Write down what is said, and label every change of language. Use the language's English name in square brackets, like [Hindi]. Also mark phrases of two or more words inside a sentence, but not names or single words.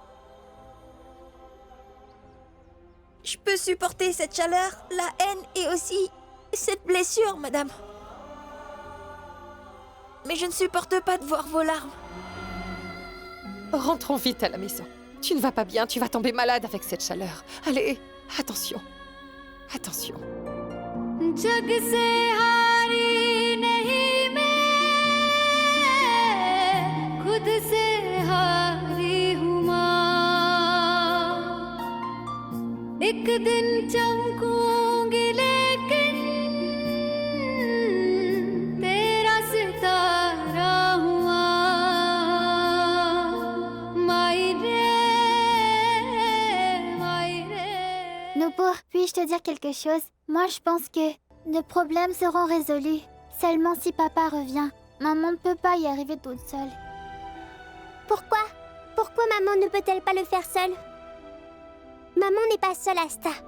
[French] Je peux supporter cette chaleur, la haine et aussi cette blessure, madame. Mais je ne supporte pas de voir vos larmes. Rentrons vite à la maison. Tu ne vas pas bien, tu vas tomber malade avec cette chaleur. Allez, attention. Attention. [Hindi] जग से हारी नहीं मैं खुद से हारी हूँ माँ एक दिन चमकूंगी लेकिन तेरा सितारा हुआ माई रे [French] Nupur, puis-je te dire quelque chose? Moi, je pense que nos problèmes seront résolus. Seulement si papa revient. Maman ne peut pas y arriver toute seule. Pourquoi? Pourquoi maman ne peut-elle pas le faire seule? Maman n'est pas seule, Asta.